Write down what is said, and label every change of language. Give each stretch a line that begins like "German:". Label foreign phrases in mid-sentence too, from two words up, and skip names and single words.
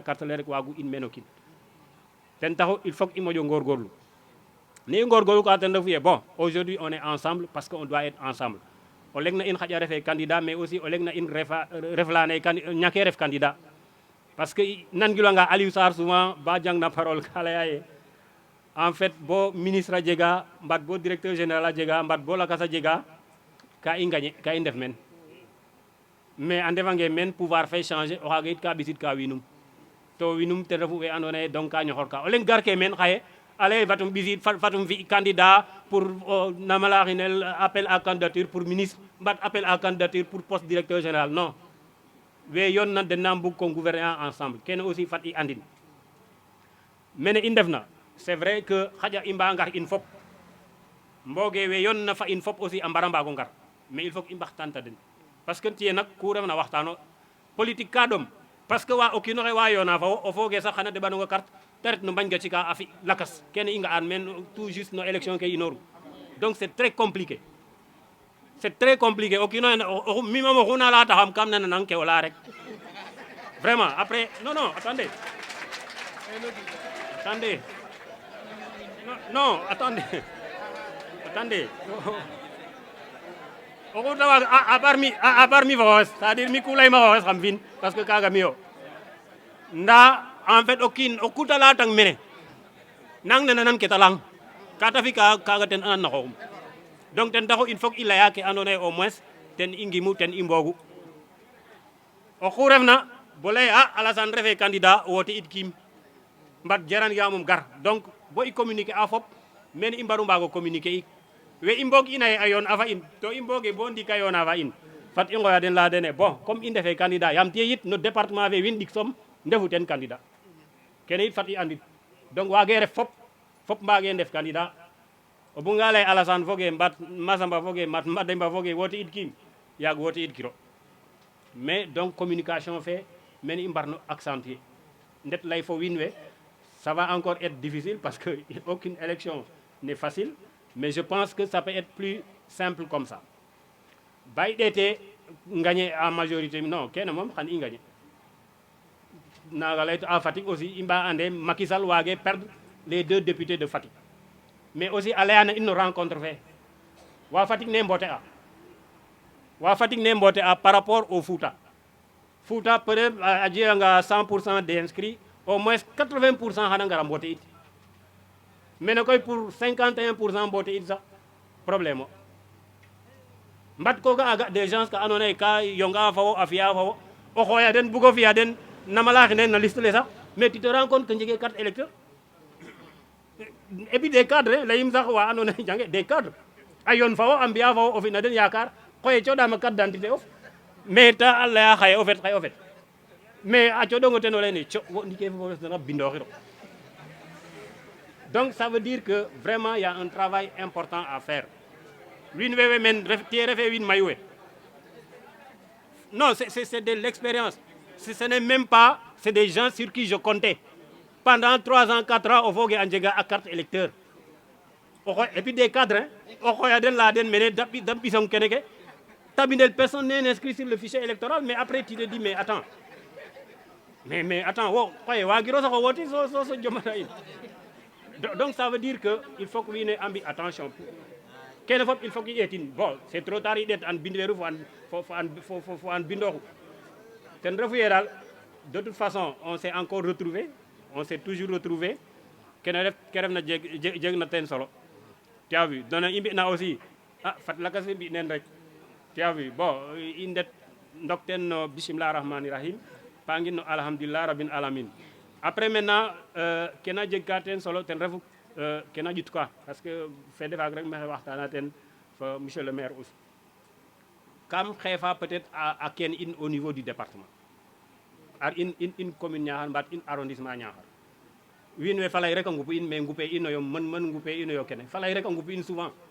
Serer: carte le rek waagu in men o kiin ten taxu
French: il faut que
Serer: i moƴo ngorgorlu ne i ngorgorlu ka ten refu ye
French: bon aujourd'hui on est ensemble parce que on doit être ensemble
Serer: o leng na in xaƴa refe candidat
French: mais aussi
Serer: o leng na in ref lane ñake ref candidat
French: parce que
Serer: nangilwanga Aliou Sarr souvent ba jang na parole ka laya ye
French: en fait
Serer: bo ministre a jega mbat bo
French: directeur général
Serer: a jega mbat bo lakas a jega ka i ngagné ka i ndef men mais a ndefange men pouvoir fe changer o xaga yit ka ɓisid ka winum to winum ten refu we andoona ye donc ka ñoxor ka o leng garke men xaye ale fatum ɓisid fatum fi
French: candidat pour
Serer: namalaxinel
French: appel à candidature pour ministre
Serer: mbat
French: appel à candidature pour poste directeur général non
Serer: we yon na den na mbug ko
French: gouverner ensemble
Serer: kene aussi fat i andin mene i ndefna
French: c'est vrai que
Serer: xaƴa i mba ngar in fop mboge we yon na fa in fop aussi a mbara mbago ngar mais
French: il faut que
Serer: i mbaxtanta den
French: parce que
Serer: tiye nak ku refna waxtano politique ka ɗom
French: parce que
Serer: wa o kiino xe wa yoona fa wo o fooge sax xana deɓanongo carte te ret no mbañ ga cika a fi lakas kene i nga'an men
French: tout juste
Serer: no élection ke inoru
French: donc c'est très compliqué
Serer: o kiino mi moom oxu na leya taxam kam nana nang ke o leya rek
French: vraiment après non attendez Non, attendez. Attendez.
Serer: O xuta waga
French: a part
Serer: mi fo xoxes c'est-à-dire mi ku leyma xoxes xam fin
French: parce que
Serer: kaga mi yo nda
French: en fait
Serer: o kiin o kuta layatang mene nang nena nan ke ta layang ka ta fi kaga ten anan na xooxum donc ten taxu
French: il faut
Serer: i leya ke andoona yee
French: au moins
Serer: ten i ngimu ten i mboogu oxu refna bo lay Alassane refe candidat wote it kiim mbat jaran yamum gar donc bo i communiquer a fop mene i mbaru mbago communiquer ik we i mbog ina ye a yoon a fa in to i mboge bo ndik a yoona fa in fat i ngoya den leya dene
French: bon comme
Serer: i ndefe candidat yam tiye yit no département fe wiin ɗik som ndefu ten candidat kene yit fat i andit donc wage ref fop mbage ndef candidat o buga lay Alassane foge mbat Massamba foge mat Mademba foge wote it kiim yaag wote it kiro
French: mais donc communication
Serer: fe mene i mbarno accentuer ndet lay fo wiin we
French: ça va encore être difficile parce que aucune élection n'est facile mais je pense que ça peut être plus simple comme ça
Serer: bay ɗete
French: gagner en majorité non
Serer: kene moom xan i gagner naga leyto a Fatick aussi i mba ande Macky Sall wage
French: perdre les 2 députés de Fatick mais aussi
Serer: a leyana in no rencontre fe wa Fatick ne mbote a
French: par rapport au Fouta peut-être
Serer: a jeganga 100%
French: d'inscrits au moins
Serer: 80% xana ngara mbote it mene koy pour 51% mbote it sax problème o mbat ko ga
French: des gens
Serer: ka andoona yee ka yonga fo wo a fi'a fo wo o xooya den bugo fi'a den nama laxine na liste le sax
French: mais tu te rends compte que
Serer: njege
French: carte électeur et puis des cadres
Serer: leyim sax wa andoona yee jange
French: des cadres
Serer: a yoon fa wo a mbi'a fo wo o fi na den yaakaar xoye coɗaama
French: carte d'identité
Serer: of mais ta a laya xaye o fet mais a coɗongo ten o leyne wo ndike fo dana bindooxiro
French: donc ça veut dire que vraiment il y a un travail important à faire
Serer: wiin wewe men tiye refe wiin mayu we
French: non c'est de l'expérience ce n'est même pas c'est des gens sur qui je comptais pendant 3 ans 4 ans
Serer: o foge a njega a
French: carte électeur et puis des cadres
Serer: o xooya den leya den mene da ɓisong kene ke tabindel
French: personne n'est inscrit sur le fichier électoral mais après tu te dis mais attends
Serer: wo xoye wagiro sax o woti so jomata in
French: donc ça veut dire que il faut que
Serer: wiin we a mbi attention kene fop
French: il faut que
Serer: i ɗeetin
French: bon c'est trop tard
Serer: i ɗeet an bindeeru fo an bindooxu ten refu ye daal
French: de toute façon on s'est encore retrouvé on s'est toujours retrouvé
Serer: kene ref ke refna jeg na ten solo
French: tu as vu
Serer: dona i mbi'na aussi fat lakas we mbi' neen rek
French: tu as vu bon
Serer: i ndet ndok ten no
Arabic: bismillah rahmani rahim
Serer: pangin no
Arabic: alhamdulillah rabbil alamin
French: après maintenant
Serer: kena jeg ka ten solo ten refu kena ƴut quoi
French: parce que
Serer: fede faak rek maxey waxtana ten fo
French: monsieur le maire aussi
Serer: kam xeefa peut-être a ken in
French: au niveau du département
Serer: ar in commune Niakhar mbat in arrondissement Niakhar wiin we falay rek a ngupu in mais ngupe inoyo mën ngupe inoyo kene falay rek a ngupu in souvent